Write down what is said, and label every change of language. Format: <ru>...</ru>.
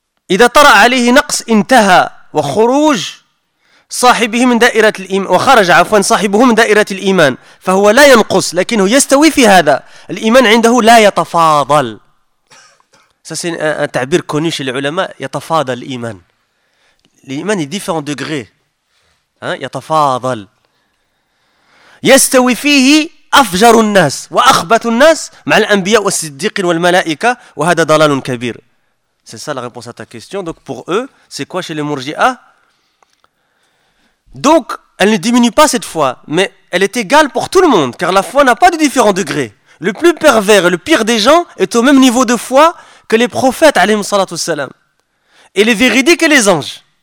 <ar>إذا طرأ عليه نقص انتهى وخروج صاحبه من دائرة الإيمان وخرج عفوا صاحبه من دائرة الإيمان فهو لا ينقص لكنه يستوي في هذا الإيمان عنده لا يتفاضل.</ar> <fr>Ça c'est un تعبير connu chez les ulama,</fr> <ar>يتفاضل الإيمان.</ar> <fr>L'iman est différent degré.</fr> <ar>يتفاضل. يستوي فيه أفجر الناس وأخبث الناس مع الأنبياء والصديقين والملائكة وهذا ضلال كبير.</ar> <fr>C'est ça la réponse à ta question. Donc pour eux, c'est quoi chez les Murji'a ? Donc, elle ne diminue pas cette foi, mais elle est égale pour tout le monde, car la foi n'a pas de différents degrés. Le plus pervers et le pire des gens est au même niveau de foi que les prophètes, alayhi salatu salam, et les véridiques et les anges.</fr>